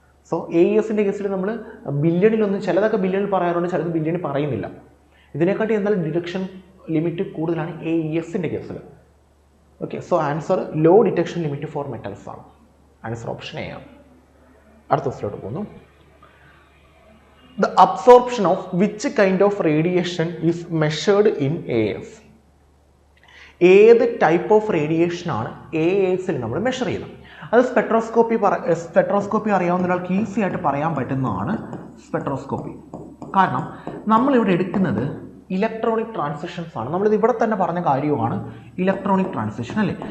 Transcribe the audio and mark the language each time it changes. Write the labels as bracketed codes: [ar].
[ml] So AASൻ്റെ കേസിൽ നമ്മൾ ബില്യണിലൊന്നും, ചിലതൊക്കെ ബില്യണിൽ പറയാറുണ്ട്, ചിലത് ബില്യണിൽ പറയുന്നില്ല. ഇതിനെക്കാട്ടി എന്തായാലും ഡിറ്റക്ഷൻ ലിമിറ്റ് കൂടുതലാണ് AESൻ്റെ കേസിൽ. Okay, so answer law detection limit for metals ആണ്. ആൻസർ ഓപ്ഷൻ A ആണ്. അടുത്ത ക്വസ്റ്റിലോട്ട് പോകുന്നു. [en] The absorption of which kind of radiation is measured in AAS? [ml] ഏത് ടൈപ്പ് ഓഫ് റേഡിയേഷൻ ആണ് AASൽ നമ്മൾ മെഷർ ചെയ്യുന്നത്? അത് സ്പെക്ട്രോസ്കോപ്പി അറിയാവുന്ന ഒരാൾക്ക് ഈസി ആയിട്ട് പറയാൻ പറ്റുന്നതാണ് സ്പെക്ട്രോസ്കോപ്പി. കാരണം നമ്മളിവിടെ എടുക്കുന്നത് ഇലക്ട്രോണിക് ട്രാൻസിഷൻസ് ആണ്. നമ്മളിത് ഇവിടെ തന്നെ പറഞ്ഞ കാര്യമാണ്, ഇലക്ട്രോണിക് ട്രാൻസിഷൻ അല്ലേ.